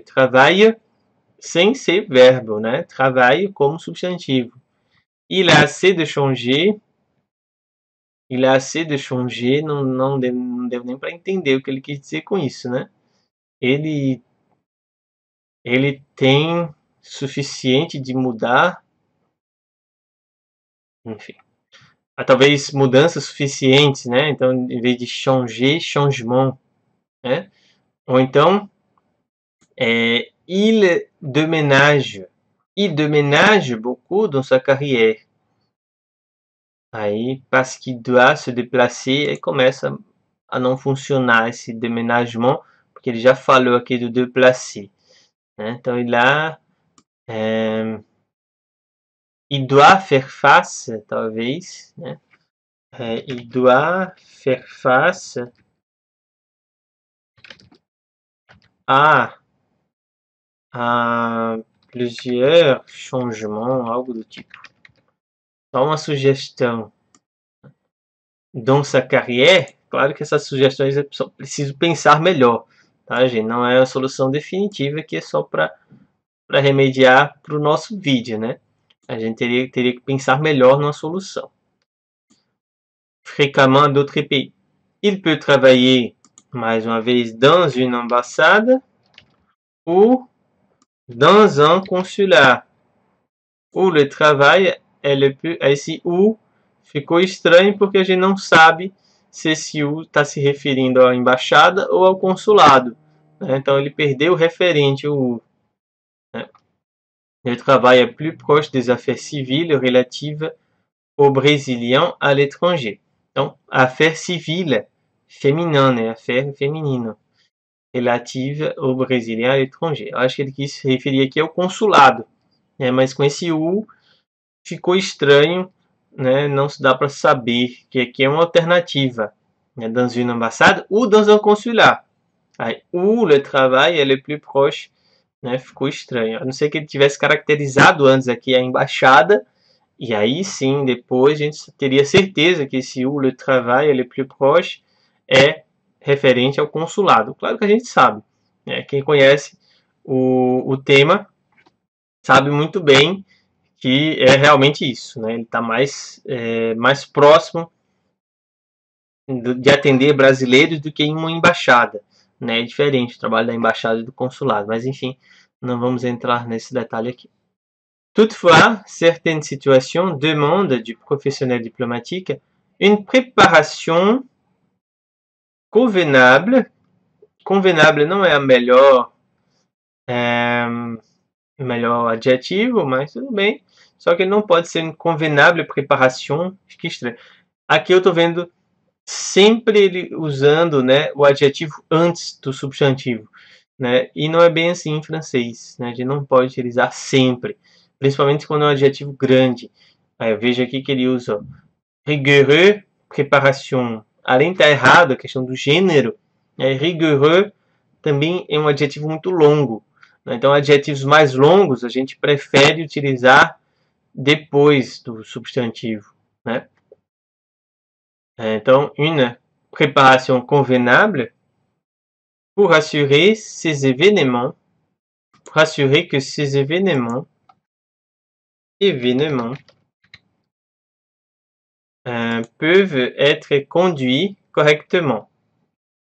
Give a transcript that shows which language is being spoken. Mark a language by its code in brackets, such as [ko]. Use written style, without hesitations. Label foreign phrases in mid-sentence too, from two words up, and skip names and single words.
[pt] Travail sem ser verbo, né? Travail como substantivo. [fr] Il a assez de changer. Il a assez de changer. [pt] Não deu nem para entender o que ele quis dizer com isso, né? Ele tem suficiente de mudar. Enfim. Talvez mudanças suficientes, né? Então, em vez de [fr] changer, changement, [pt] né? Ou então, [fr] il déménage. Il déménage beaucoup dans sa carrière. Aí, parce qu'il doit se déplacer, [pt] aí começa a não funcionar esse déménagement, porque ele já falou aqui do déplacer, né? Então, [fr] il doit faire face, [pt] talvez, né? [fr] Il doit faire face a plusieurs changements, [pt] algo do tipo. Só uma sugestão. [fr] Dans sa carrière, [pt] claro que essas sugestões é só preciso pensar melhor, tá, gente? Não é a solução definitiva, que é só para remediar para o nosso vídeo, né? A gente teria que pensar melhor numa solução. [fr] Fréquemment d'autres pays. Il peut travailler, [pt] mais uma vez, [fr] dans une ambassade ou dans un consulat. Ou le travail é le plus... [pt] Esse ou ficou estranho porque a gente não sabe se esse ou está se referindo à embaixada ou ao consulado, né? Então ele perdeu o referente, o ou, né? [fr] Le travail est plus proche des affaires civiles relatives aux Brésiliens à l'étranger. [pt] Então, [fr] affaires civiles, féminin, [pt] né? Affaire feminino. [fr] Relative aux Brésiliens à l'étranger. [pt] Eu acho que ele quis se referir aqui ao consulado, né? Mas com esse U ficou estranho, né? Não se dá para saber que aqui é uma alternativa, né? [fr] Dans une ambassade ou dans un consulat. Aí, où le travail est le plus proche, [pt] né? Ficou estranho. A não ser que ele tivesse caracterizado antes aqui a embaixada, e aí sim, depois a gente teria certeza que esse [fr] où le travail est le plus proche [pt] é referente ao consulado. Claro que a gente sabe, né? Quem conhece o tema sabe muito bem que é realmente isso, né? Ele está mais próximo de atender brasileiros do que em uma embaixada, né? É diferente o trabalho da embaixada e do consulado, mas enfim, não vamos entrar nesse detalhe aqui. [fr] Toutefois, certaines situations demandent du professionnel diplomatique une préparation convenable. [pt] Convenable não é a melhor adjetivo, mas tudo bem. Só que ele não pode ser [fr] convenable préparation. [pt] Fica estranho. Aqui eu estou vendo sempre ele usando, né, o adjetivo antes do substantivo, né? E não é bem assim em francês, né? A gente não pode utilizar sempre, principalmente quando é um adjetivo grande. Aí eu vejo aqui que ele usa [fr] rigoureux préparation. [pt] Além de estar errado a questão do gênero, rigoureux também é um adjetivo muito longo, né? Então, adjetivos mais longos a gente prefere utilizar depois do substantivo, né? Então, [fr] une préparation convenable pour assurer que ces événements peuvent être conduits correctement.